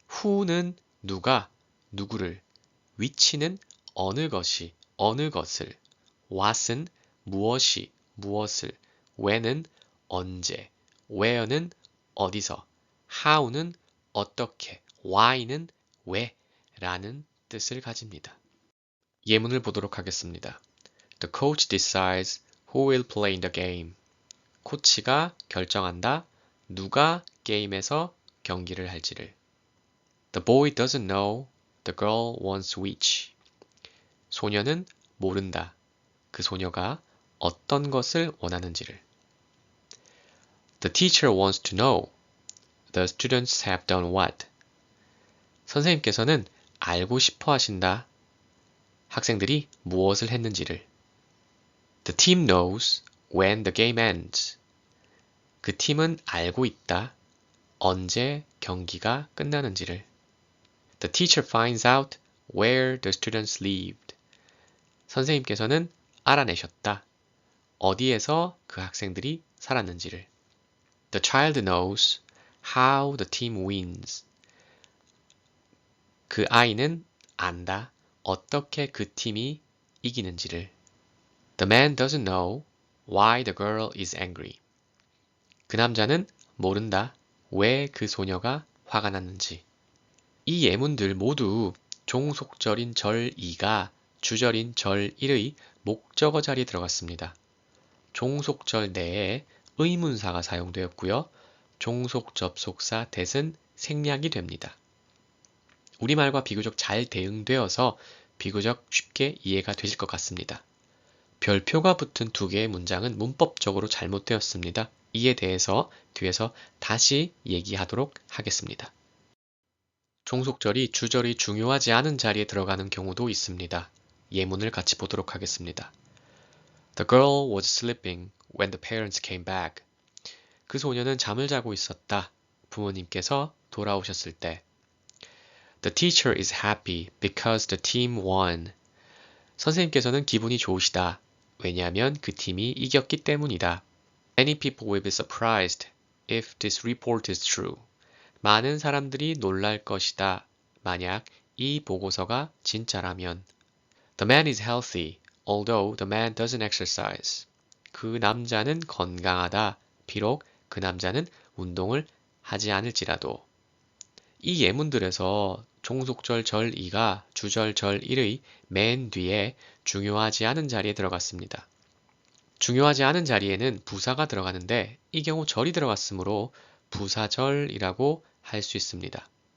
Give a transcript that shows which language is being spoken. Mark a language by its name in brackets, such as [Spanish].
[Korean] who는 누가, 누구를, which는 어느 것이, 어느 것을, what은 무엇이, 무엇을, when은 언제, where는 어디서, how는 어떻게, why는 왜 라는 뜻을 가집니다. 예문을 보도록 하겠습니다. [English] The coach decides who will play in the game. [Korean] 코치가 결정한다. 누가 게임에서 경기를 할지를. [English] The boy doesn't know. The girl wants which. [Korean] 소녀는 모른다. 그 소녀가 어떤 것을 원하는지를. [English] The teacher wants to know. The students have done what. [Korean] 선생님께서는 알고 싶어 하신다. 학생들이 무엇을 했는지를. [English] The team knows when the game ends. [Korean] 그 팀은 알고 있다. 언제 경기가 끝나는지를. [English] The teacher finds out where the students lived. [Korean] 선생님께서는 알아내셨다. 어디에서 그 학생들이 살았는지를. [English] The child knows how the team wins. [Korean] 그 아이는 안다. 어떻게 그 팀이 이기는지를. [English] The man doesn't know why the girl is angry. [Korean] 그 남자는 모른다. 왜 그 소녀가 화가 났는지. 이 예문들 모두 종속절인 절 2가 주절인 절 1의 목적어 자리에 들어갔습니다. 종속절 내에 의문사가 사용되었고요. 종속 접속사 that은 생략이 됩니다. 우리말과 비교적 잘 대응되어서 비교적 쉽게 이해가 되실 것 같습니다. 별표가 붙은 두 개의 문장은 문법적으로 잘못되었습니다. 이에 대해서 뒤에서 다시 얘기하도록 하겠습니다. 종속절이 주절이 중요하지 않은 자리에 들어가는 경우도 있습니다. 예문을 같이 보도록 하겠습니다. [English] The girl was sleeping when the parents came back. [Korean] 그 소녀는 잠을 자고 있었다. 부모님께서 돌아오셨을 때. [English] The teacher is happy because the team won. [Korean] 선생님께서는 기분이 좋으시다. 왜냐하면 그 팀이 이겼기 때문이다. [English] Many people will be surprised if this report is true. [Korean] 많은 사람들이 놀랄 것이다. 만약 이 보고서가 진짜라면. [English] The man is healthy, although the man doesn't exercise. [Korean] 그 남자는 건강하다. 비록 그 남자는 운동을 하지 않을지라도. 이 예문들에서 종속절 절 2가 주절 절 1의 맨 뒤에 중요하지 않은 자리에 들어갔습니다. 중요하지 않은 자리에는 부사가 들어가는데 이 경우 절이 들어갔으므로 부사절이라고 할 수 있습니다.